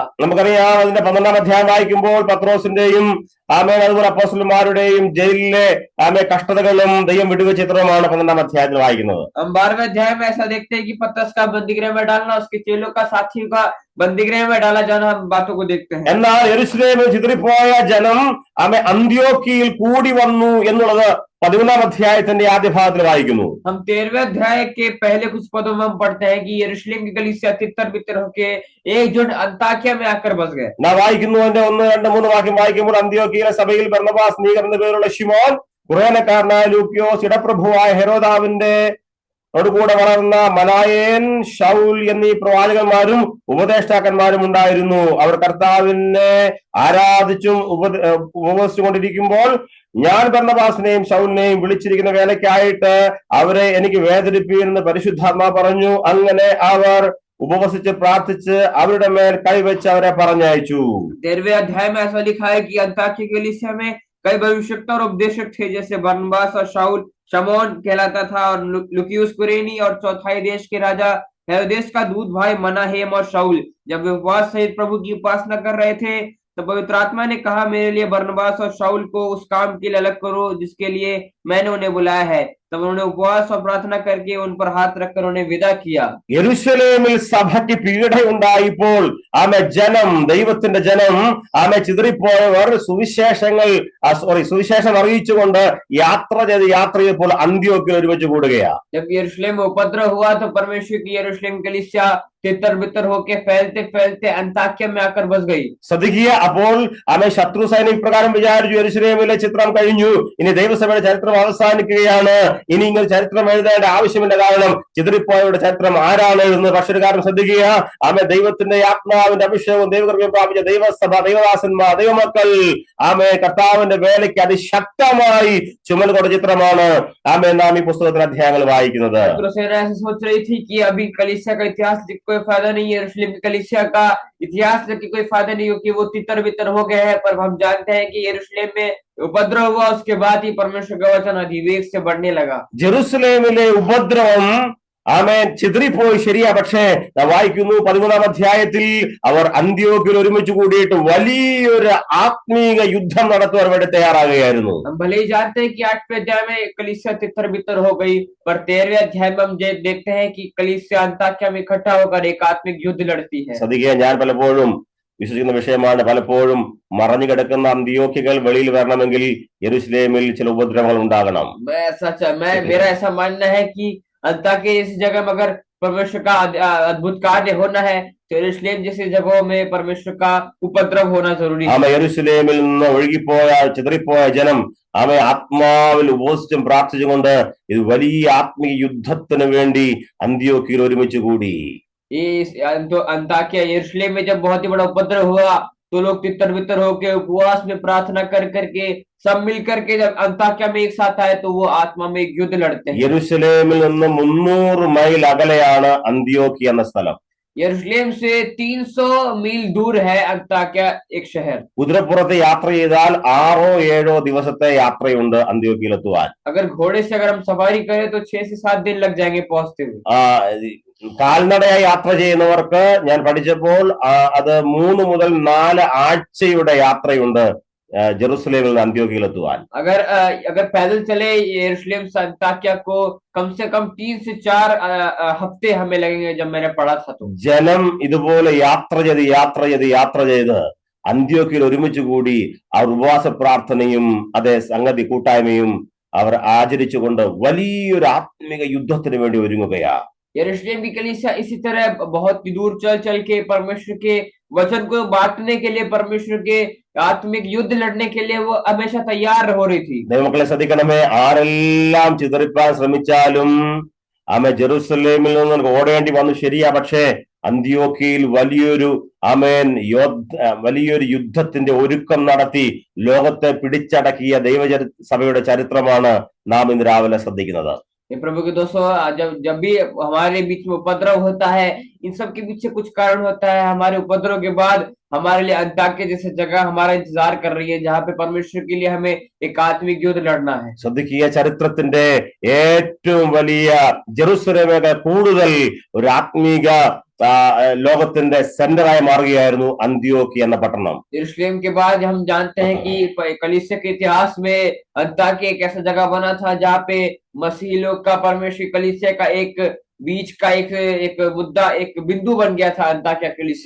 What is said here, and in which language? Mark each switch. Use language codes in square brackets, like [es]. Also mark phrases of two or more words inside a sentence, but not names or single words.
[ml] നമുക്കറിയാം, അതിന്റെ 12-ാം അധ്യായം വായിക്കുമ്പോൾ പത്രോസിന്റെയും അതുപോലെ അപ്പോസ്തലന്മാരുടെയും ജയിലിലെ കഷ്ടതകളും ദൈവം വിടുവിച്ച ചിത്രമാണ് 12-ാം അധ്യായത്തിൽ വായിക്കുന്നത്. [hi] हम 12वें अध्याय में ऐसा देखते हैं कि पतरस का बंदीगृह में डालना, उसके चेलों का, साथियों का बंदीगृह में डाला जाना, हम बातों को देखते हैं। [ml] എന്നാൽ യെരുശലേമിൽ ചിതറിപ്പോയ ജനം അന്ത്യോക്യയിൽ കൂടി വന്നു എന്നുള്ളത് 13-ാം അധ്യായത്തിന്റെ ആദ്യ ഭാഗത്തിൽ വായിക്കുന്നു. [hi] हम 13वें अध्याय के पहले कुछ पदों में हम पढ़ते हैं कि यरूशलेम की कलीसिया तितर बितर होके एकजुट अंताकिया में आकर बस गए। [ml] നാം വായിക്കുന്നു, അതിന്റെ 1, 2, 3 വാക്യം വായിക്കുമ്പോൾ അന്ത്യോക്യയിലെ സഭയിൽ ബർന്നബാസ്, നീഗർ എന്ന പേരുള്ള ശിമോൻ, കുറേനക്കാരനായ ലൂക്യോസ്, ഇടപ്രഭുവായ ഹെരോദാവിന്റെ കൂടെ വളർന്ന മനായേൻ, ശൗൽ എന്നീ പ്രവാചകന്മാരും ഉപദേഷ്ടാക്കന്മാരും ഉണ്ടായിരുന്നു. അവർ കർത്താവിനെ ആരാധിച്ചും ഉപവസിച്ചുകൊണ്ടിരിക്കുമ്പോൾ ഞാൻ ബർന്നബാസിനെയും ശൗലിനെയും വിളിച്ചിരിക്കുന്ന വേലയ്ക്കായിട്ട് അവരെ എനിക്ക് വേദനിപ്പീരെന്ന് പരിശുദ്ധാത്മാ പറഞ്ഞു. അങ്ങനെ അവർ ഉപവസിച്ച് പ്രാർത്ഥിച്ച് അവരുടെ മേൽ കൈവച്ച് അവരെ പറഞ്ഞയച്ചു. [hi] 13वें अध्याय में ऐसा लिखा है कि अंताकिया की कलीसिया में कई भविष्यवक्ता और उपदेशक थे, जैसे बरनबास और शाऊल, शमौन कहलाता था, और लुकियुस कुरेनी, और चौथाई देश के राजा हेरोदेस का दूत भाई मनाहेम और शाऊल। जब वे उपवास सहित प्रभु की उपासना कर रहे थे तो पवित्र आत्मा ने कहा, मेरे लिए बरनबास और शाऊल को उस काम के लिए अलग करो जिसके लिए मैंने उन्हें बुलाया है। तब उन्होंने उपवास और प्रार्थना करके उन पर हाथ रखकर उन्हें विदा किया। [ml] യെരുശലേമിൽ സഭയ്ക്ക് പീഡയുണ്ടായപ്പോൾ ജനം, ദൈവത്തിന്റെ ജനം ചിതറിപ്പോയവർ സുവിശേഷം അറിയിച്ചുകൊണ്ട് യാത്ര ചെയ്തപ്പോൾ അന്ത്യോക്യയിൽ ഒരുമിച്ച് കൂടുകയാണ്. [hi] जब यरूशलेम में उपद्रव हुआ तो परमेश्वर की यरूशलेम कलीसिया तितर बितर होके फैलते फैलते अंताकिया में आकर बस गई। [ml] ശ്രദ്ധിക്കുക, അപ്പോൾ ശത്രു സൈന്യം ഇപ്രകാരം വിചാരിച്ചു, യെരുശലേമിലെ ചിത്രം കഴിഞ്ഞു, ഇനി ദൈവസഭയുടെ ചരിത്രം അവസാനിക്കുകയാണ്, ഇനി ഇങ്ങനെ ചരിത്രം എഴുതേണ്ട ആവശ്യമില്ല, കാരണം ചിതറിപ്പോയവരുടെ ചരിത്രം ആരാണ് എന്ന്. പക്ഷേ ഒരു കാര്യം ശ്രദ്ധിക്കുക, ദൈവത്തിന്റെ ആത്മാവിന്റെ അഭിഷേകവും ദൈവകൃപയും പ്രാപിച്ച ദൈവസഭ, ദൈവദാസന്മാർ, ദൈവമക്കൾ കർത്താവിന്റെ വേലയ്ക്ക് അതിശക്തമായി ചുമൽ കൊടുത്ത ചിത്രമാണ് നാം ഈ പുസ്തകത്തിലെ അധ്യായങ്ങൾ വായിക്കുന്നത്. [hi] सोच रही थी कि अभी कलीसिया का इतिहास लिख कोई फायदा नहीं है, यरूशलेम की कलीसिया का इतिहास लिख कोई फायदा नहीं, क्योंकि वो तितर बितर हो गए हैं। पर हम जानते हैं कि यरूशलेम में उपद्रव हुआ, उसके बाद ही परमेश्वर का वचन अधिवेग से बढ़ने लगा। [ml] ജെറുസലേമിലെ ഉപദ്രവം ചിതറിപ്പോയി, ശരിയാ. പക്ഷേ വായിക്കുന്നു 13-ാം അധ്യായത്തിൽ അവർ അന്ത്യോക്യയിൽ ഒരുമിച്ച് കൂടിയിട്ട് വലിയൊരു ആത്മീക യുദ്ധം നടത്തുവാൻ വേണ്ടി തയ്യാറാകുകയായിരുന്നു. [hi] हम भले ही जानते हैं कि 8वें अध्याय में कलीसिया तितर बितर हो गई, पर 13वें अध्याय में हम देखते हैं कि कलीसिया अंताकिया में इकट्ठा होकर एक आत्मिक युद्ध लड़ती है। [ml] ശ്രദ്ധിക്കുക, ഞാൻ പലപ്പോഴും വിശ്വസിക്കുന്ന വിഷയമാണ്, പലപ്പോഴും മറഞ്ഞു കിടക്കുന്ന അന്ത്യോക്യകൾ വെളിയിൽ വരണമെങ്കിൽ യെരുശലേമിൽ ചില ഉപദ്രവങ്ങൾ ഉണ്ടാകണം. [hi] मेरा ऐसा मानना है कि अंताकिया जैसी जगह में अगर परमेश्वर का अद्भुत कार्य होना है तो यरूशलेम जैसी जगहों में परमेश्वर का उपद्रव होना जरूरी है। [ml] യെരുശലേമിൽ നിന്ന് ഒഴുകിപ്പോയ ചിതറിപ്പോയ ജനം ആത്മാവിൽ ഉപവസിച്ചും പ്രാർത്ഥിച്ചുകൊണ്ട് ഇത് വലിയ ആത്മീയ യുദ്ധത്തിന് വേണ്ടി അന്ത്യോക്യയിൽ ഒരുമിച്ച് കൂടി. [hi] अंताकिया यरूशलेम में जब बहुत ही बड़ा उपद्रव हुआ तो लोग तितर बितर होके उपवास में प्रार्थना कर करके सब मिल करके जब अंताकिया में एक साथ आए तो वो आत्मा में एक युद्ध लड़ते हैं। [ml] യെരുശലേമിൽ നിന്ന് 300 മൈൽ അകലെയാണ് അന്ത്യോക്യ എന്ന സ്ഥലം. [hi] यरूशलेम से 300 मील दूर है अंताकिया एक शहर। [ml] കുതിരപ്പുറത്ത് യാത്ര ചെയ്താൽ 6-7 ദിവസത്തെ യാത്രയുണ്ട് അന്ത്യോക്യയിലെത്തുവാൻ. [hi] अगर घोड़े से अगर हम सवारी करें तो 6 से 7 दिन लग जाएंगे पहुंचते हुए। [ml] കാൽനടയായി യാത്ര ചെയ്യുന്നവർക്ക് ഞാൻ പഠിച്ചപ്പോൾ അത് 3 മുതൽ 4 ആഴ്ചയുടെ യാത്രയുണ്ട് ജെറുസലേമിൽ അന്ത്യോക്യ എത്തുവാൻ. [hi] अगर पैदल चले यरूशलेम से अंताकिया को कम से कम 3 से 4 हफ्ते हमें लगेंगे, जब मैंने पढ़ा था तो. [ml] ജനം ഇതുപോലെ യാത്ര ചെയ്ത് അന്ത്യോക്യയിൽ ഒരുമിച്ച് കൂടി അവർ ഉപവാസ പ്രാർത്ഥനയും അതേ സംഗതി കൂട്ടായ്മയും അവർ ആചരിച്ചുകൊണ്ട് വലിയൊരു ആത്മിക യുദ്ധത്തിന് വേണ്ടി ഒരുങ്ങുകയാ. [hi] यरूशलेम की कलीसिया इसी तरह बहुत दूर चल के परमेश्वर के वचन को बांटने के लिए, परमेश्वर के आत्मिक युद्ध लड़ने के लिए वो हमेशा तैयार हो रही थी. [ml] ദൈവമക്കളെ ശ്രദ്ധിക്കണമേ, ആരെല്ലാം ചിതറിപ്പാൻ ശ്രമിച്ചാലും ജെറുസലേമിൽ നിന്ന് ഓടേണ്ടി വന്നു, ശരിയാ. പക്ഷേ അന്ത്യോക്യയിൽ വലിയൊരു യുദ്ധത്തിന്റെ ഒരുക്കം നടത്തി ലോകത്തെ പിടിച്ചടക്കിയ സഭയുടെ ചരിത്രമാണ് നാം ഇന്ന് രാവിലെ ശ്രദ്ധിക്കുന്നത്. [hi] ये प्रभु के दोस्तों, जब जब भी हमारे बीच में उपद्रव होता है, इन सब के पीछे कुछ कारण होता है। हमारे उपद्रव के बाद हमारे लिए अन्ताकिया जैसे जगह हमारा इंतजार कर रही है, जहाँ पे परमेश्वर के लिए हमें एक आत्मिक युद्ध लड़ना है। [ml] ശ്രദ്ധിക്കുക, ചരിത്രത്തിന്റെ ഏറ്റവും വലിയ ജെറുസലേമേക്കാൾ കൂടുതൽ ഒരു ആത്മീക ലോകത്തിന്റെ സെന്ററായി മാറുകയായിരുന്നു അന്ത്യോക്യ എന്ന പട്ടണം. [hi] यरूशलेम के बाद हम जानते हैं कि कलीसिया के इतिहास में अन्ताकिया एक ऐसा जगह बना था जहाँ पे मसीही लोग का परमेश्वर की कलीसिया का एक बीच का एक मुद्दा, एक बिंदु बन गया था अन्ताकिया कलीसिया।